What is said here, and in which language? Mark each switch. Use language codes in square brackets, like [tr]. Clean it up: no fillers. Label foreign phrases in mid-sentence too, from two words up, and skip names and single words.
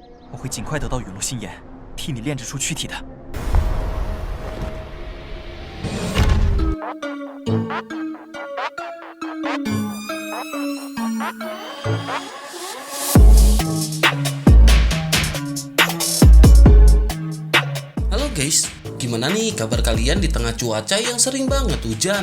[zh] 我会尽快得到陨落心炎，替你炼制出躯体的。 [id] Halo guys, gimana nih kabar kalian di tengah cuaca yang sering banget hujan?